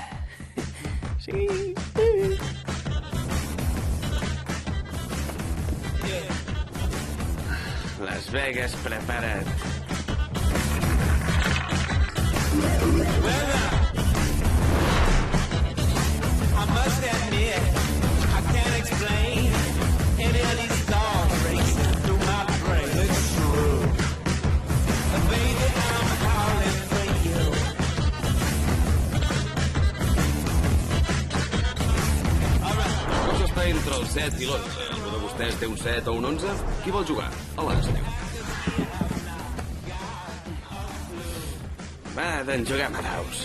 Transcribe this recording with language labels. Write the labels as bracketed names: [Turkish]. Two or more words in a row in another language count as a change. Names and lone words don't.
[Catalan] Sí. Las Vegas, prepara't. [English] I must admit, I can't explain any of these thoughts racing through my brain. It's true. Baby, I'm calling for you. [Catalan] Això està entre el 7 i l'11. Algú de vostès té un 7 o un 11? Qui vol jugar? Hola, senyor. Va, doncs juguem a daus.